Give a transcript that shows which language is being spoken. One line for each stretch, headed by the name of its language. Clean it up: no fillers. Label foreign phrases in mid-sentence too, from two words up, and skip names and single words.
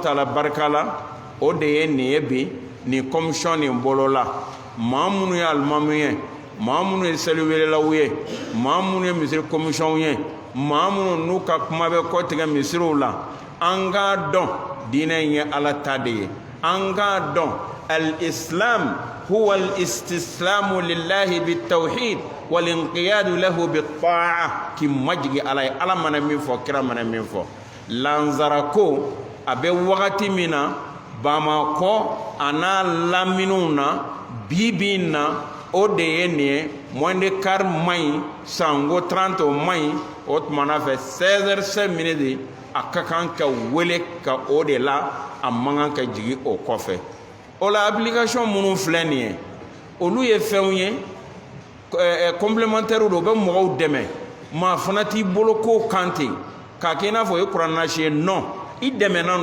Bambara: taala barika la o de ye nin ye bi nin commission nin bolo la maa minnu ye alimamu ye maa minnu ye seliwelelaw ye maa minnu ye misiri commission ye maa minnu n'u ka kuma bɛ kɔtigɛ misiriw la an k'a dɔn diinɛ in ye ala ta de ye an k'a dɔn
Arabic: الإسلام هو الاستسلام لله بالتوحيد والانقياد له بالطاعة
Bambara: k'i majigi ala ye ala mana min fɔ kira mana min fɔ lanzara ko a bɛ wagati min na Bamakɔ a n'a laminiw na bi na o de ye nin ye
French: moins de quart
Bambara: ma ɲi sango 30 o ma ɲi o tumana fɛ 16h05 a ka kan ka wele ka o de la a man kan ka jigi o kɔfɛ o la application minnu filɛ nin ye olu ye fɛnw ye complémentaire do bɛ mɔgɔw dɛmɛ maa fana t'i bolo ko kan ten k'a kɛ i n'a fɔ o ye kuranasi ye non i dɛmɛnan